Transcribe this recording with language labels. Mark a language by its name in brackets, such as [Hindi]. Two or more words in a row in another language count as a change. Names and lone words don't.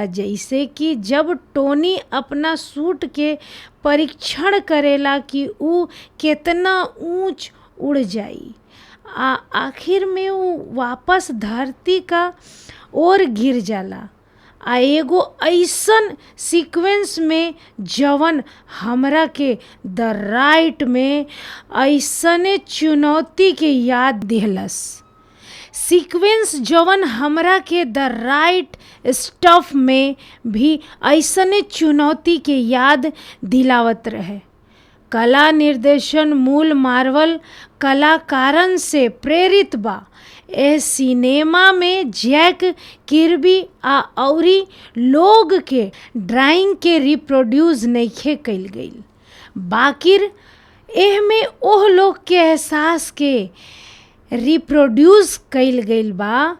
[Bhojpuri] जैसे कि जब टोनी अपना सूट के परीक्षण करेला कि ऊ कितना ऊंच उड़ जाई आ आखिर में ऊ वापस धरती का ओर गिर जाला। आ एगो ऐसन सीक्वेंस में जवन हमरा के द राइट में ऐसने चुनौती के याद दिहलस। सीक्वेंस जवन हमरा के द राइट स्टफ में भी ऐसने चुनौती के याद दिलावत रहे। कला निर्देशन मूल मार्वल कलाकारन से प्रेरित बा। ए सिनेमा में जैक किर्बी आ औरी लोग के ड्राइंग के रिप्रोड्यूस नइखे कइल गइल, बाकिर एह में ओह लोग के एहसास के रिप्रोड्यूस कइल गइल बा।